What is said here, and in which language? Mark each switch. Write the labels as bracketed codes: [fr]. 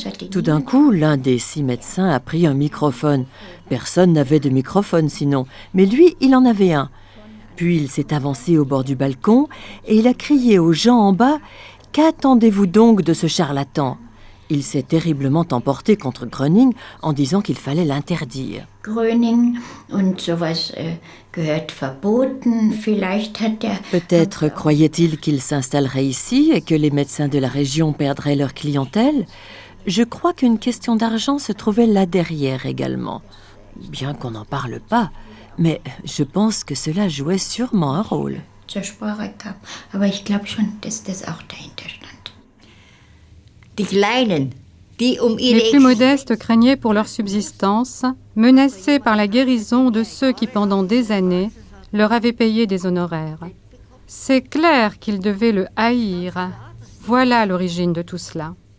[fr] Tout d'un coup, l'un des 6 médecins a pris un microphone. Personne n'avait de microphone sinon, mais lui, il en avait un. Puis il s'est avancé au bord du balcon et il a crié aux gens en bas « Qu'attendez-vous donc de ce charlatan ?» Il s'est terriblement emporté contre Gröning en disant qu'il fallait l'interdire. [de] Gröning und sowas gehört verboten. Vielleicht hat [fr] Peut-être croyait-il qu'il s'installerait ici et que les médecins de la région perdraient leur clientèle. Je crois qu'une question d'argent se trouvait là derrière également. Bien qu'on n'en parle pas, mais je pense que cela jouait sûrement un rôle. [de] zur Sprache kam. Aber ich glaube schon, dass das auch dahinter stand. [fr] Les plus modestes craignaient pour leur subsistance, menacés par la guérison de ceux qui, pendant des années, leur avaient payé des honoraires. C'est clair qu'ils devaient le haïr. Voilà l'origine de tout cela.